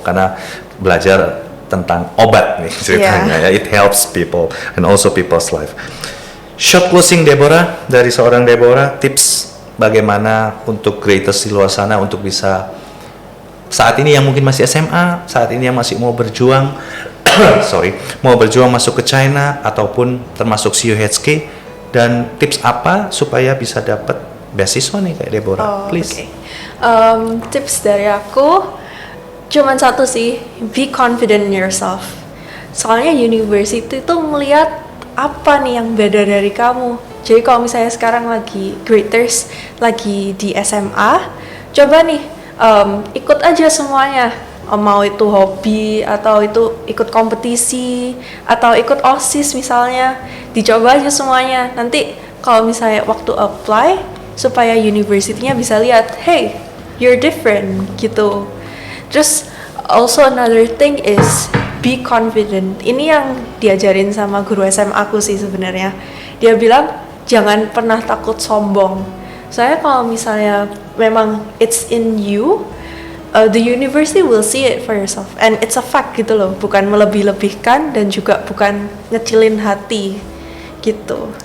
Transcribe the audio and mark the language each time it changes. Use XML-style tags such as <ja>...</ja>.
<id>Karena belajar tentang obat nih ceritanya ya,</id> <en>it helps people and also people's life.</en> <id>Short closing Deborah, dari seorang Deborah, tips bagaimana untuk graders di luar sana untuk bisa saat ini yang mungkin masih SMA, saat ini yang masih mau berjuang, mau berjuang masuk ke China ataupun termasuk CUHK, dan tips apa supaya bisa dapat beasiswa nih kayak Deborah, please. Tips dari aku cuman satu sih,</id> <en>be confident in yourself.</en> <id>Soalnya university itu melihat apa nih yang beda dari kamu. Jadi kalau misalnya sekarang lagi graders lagi di SMA, coba nih ikut aja semuanya. Mau itu hobi atau itu ikut kompetisi atau ikut OSIS misalnya, dicoba aja semuanya. Nanti kalau misalnya waktu apply supaya university-nya bisa lihat,</id> <en>hey, you're different</en> <id>gitu. Terus</id> <en>also another thing is be confident.</en> <id>Ini yang diajarin sama guru SMA aku sih sebenarnya. Dia bilang jangan pernah takut sombong. Soalnya kalau misalnya memang</id> <en>it's in you, the university will see it for yourself, and it's a fact</en> <id>gitu loh, bukan melebih-lebihkan dan juga bukan ngecilin hati gitu.</id>